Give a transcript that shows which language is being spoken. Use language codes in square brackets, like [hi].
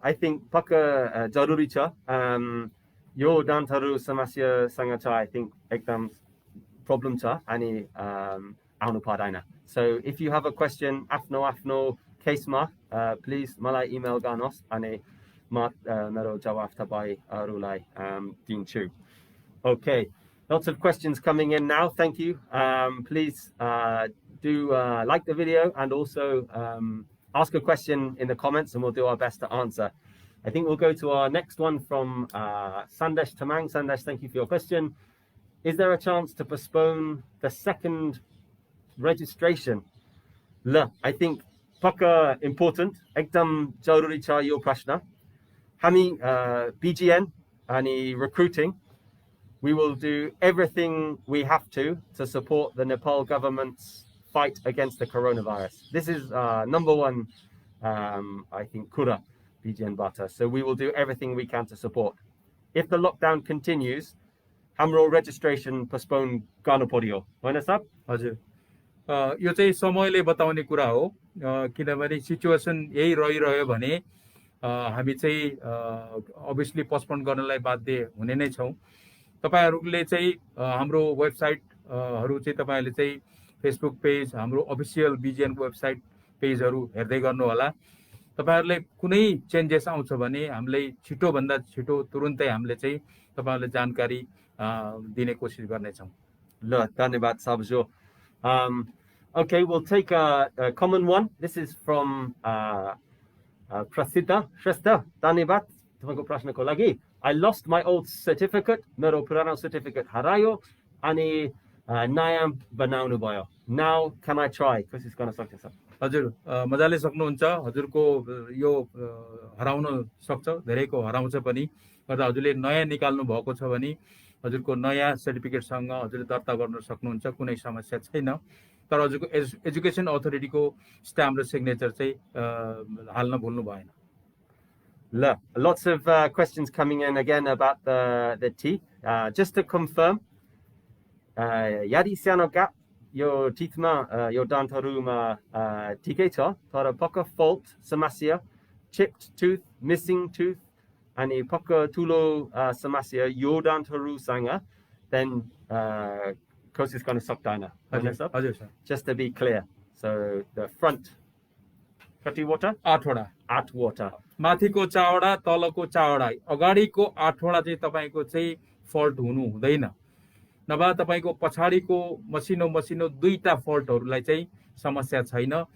[en] I think [ne] पक्का जरुरी छ यो दान्तहरु समस्यासँग छ। [en] I think [ne] एकदम प्रब्लम छ अनि आउनु पर्दैन। [en] So if you have a question [ne] आफ्नो केसमा प्लिज मलाई इमेल गर्नुहोस् अनि म मेरो जवाफ तपाईहरुलाई दिन्छु। [en] Okay, lots of questions coming in now. Thank you. Please do like the video and also ask a question in the comments and we'll do our best to answer. I think we'll go to our next one from Sandesh Tamang. Sandesh, thank you for your question. Is there a chance to postpone the second registration? [ne] La, [en] I think [ne] paka important. Ekdam jaruri cha yo prashna. Hami BGN ani [en] recruiting. We will do everything we have to support the Nepal government's fight against the coronavirus. This is number one, I think, [ne] kura BGN Bata. [en] So we will do everything we can to support. If the lockdown continues, [ne] hamro registration postpone garnu पर्यो हैन साहब? हजुर, यो चाहिँ समयले बताउने कुरा हो, किनभने सिचुएसन यही रहिरह्यो भने हामी चाहिँ obviously पोस्टपोन गर्नलाई बाध्य हुने नै छौं। तपाईहरुले चाहिँ हाम्रो वेबसाइट हरु चाहिँ तपाईहरुले चाहिँ फेसबुक पेज, हाम्रो अफिसियल बीजीएन वेबसाइट पेजहरु हेर्दै गर्नु होला। तपाईहरुले कुनै चेन्जेस आउँछ भने हामीलाई छिटो भन्दा छिटो तुरुन्तै हामीले चाहिँ तपाईहरुले जानकारी दिने कोसिस गर्ने छौं। ल, धन्यवाद साबजो। [en] Okay, we'll take a common one. This is from Prasida Shrestha. [ne] Dhanyavad तपाईको प्रश्नको लागि। [en] I lost my old certificate, [ne] मेरो पुरानो certificate हरायो अनि नयाँ बनाउनु भयो। [en] Now can I try? [ne] कोसिस गर्न सक्छ सर? हजुर, मजाले सक्नुहुन्छ। हजुरको यो हराउन सक्छ, धेरैको हराउँछ पनि। गर्दा हजुरले नयाँ निकाल्नु भएको छ भने हजुरको नयाँ सर्टिफिकेट सँग हजुरले दर्ता गर्न सक्नुहुन्छ, कुनै समस्या छैन। तर हजुरको एजुकेसन अथोरिटीको स्ट्याम्प र सिग्नेचर चाहिँ हाल्न भुल्नु भएन। [en] Lots of questions coming in again about the teeth. Just to confirm, [ne] yadi सानो gap यो teethमा यो दान्तहरुमा ठिकै छ, तर पक्का fault समस्या, [en] chipped tooth, missing tooth [ne] अनि पक्का ठुलो समस्या यो दान्तहरुसँग then कोसिस गर्न सक्दैन। हजुर sir. [en] Just to be clear. So the front [ne] कतिवटा? 8वटा। माथिको चावडा, तलको चावडा, अगाडिको 8वटा चाहिँ तपाईको चाहिँ फल्ट हुनु हुँदैन। नभए तपाईको पछाडीको मसिनो 2टा फल्टहरुलाई चाहिँ समस्या छैन।